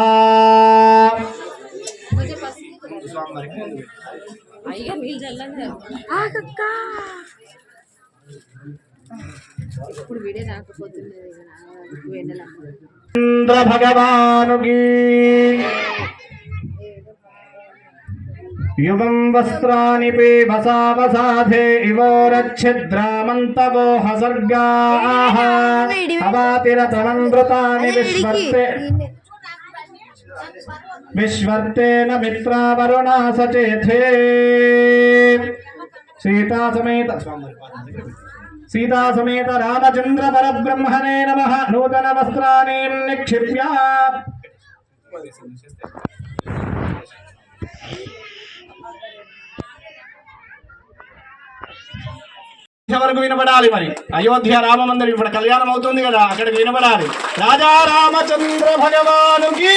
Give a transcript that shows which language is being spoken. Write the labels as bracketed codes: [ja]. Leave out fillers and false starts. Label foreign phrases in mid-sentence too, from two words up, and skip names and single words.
[te] ఇప్పుడు వీడే రాకపోతుంది [sa] భగవానుకి युवं वस्त्राणि पीवसावसाधे इवोरच्छिद्रामन्तवो हसर्गाः अवातिरतमनृतानि विश्वर्तेन मित्रावरुणा सचेथे सीता समेत रामचंद्र परब्रह्मणे नमः नूतन वस्त्राणि निक्षिप्य [te] వరకు వినబడాలి. మరి అయోధ్య రామ మందిరం ఇప్పుడు కళ్యాణం అవుతుంది కదా, అక్కడికి వినబడాలి. రాజా రామచంద్ర భగవానుకి.